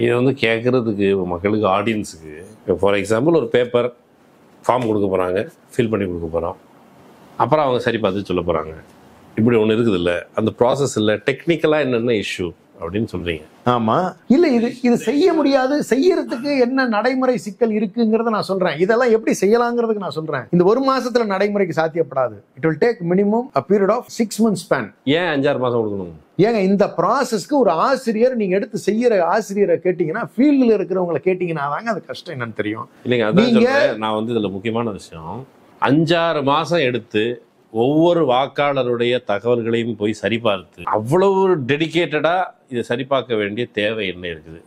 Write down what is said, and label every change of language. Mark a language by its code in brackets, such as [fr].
[ta] இது வந்து கேட்கறதுக்கு மக்களுக்கு, ஆடியன்ஸுக்கு, ஃபார் எக்ஸாம்பிள் ஒரு பேப்பர் ஃபார்ம் கொடுக்க போறாங்க, ஃபில் பண்ணி கொடுக்க போறோம், அப்புறம் அவங்க சரி பார்த்து சொல்ல போறாங்க. இப்படி ஒன்று இருக்குது இல்லை, அந்த ப்ராசஸ் இல்லை, டெக்னிக்கலாக என்னென்ன இஷ்யூ அப்படின்னு சொல்றீங்க. ஆமா, இல்ல இது செய்ய முடியாது. செய்யறதுக்கு என்ன நடைமுறை சிக்கல் இருக்குங்கிறத நான் சொல்றேன். இதெல்லாம் எப்படி செய்யலாங்கிறதுக்கு நான் சொல்றேன். இந்த 1 மாசத்துல நடைமுறைக்கு சாத்தியப்படாது. [en] It will take minimum a period of 6 months span. [ta] ஏன் 5-6 மாசம் கொடுக்கணும்? ஏங்க இந்த ப்ராசஸ்க்கு ஒரு ஆசிரியர் நீங்க எடுத்து செய்யற ஆசிரியரை கேட்டீங்கன்னா, ஃபீல்டுல இருக்கிறவங்களை கேட்டீங்கன்னா தாங்க அது கஷ்டம் என்னன்னு தெரியும். இல்லைங்க, அதான் நான் வந்து இதுல முக்கியமான விஷயம், 5-6 மாசம் எடுத்து ஒவ்வொரு வாக்காளருடைய தகவல்களையும் போய் சரிபார்த்து அவ்வளவு டெடிகேட்டடா இதை சரிபார்க்க வேண்டிய தேவை என்ன இருக்குது?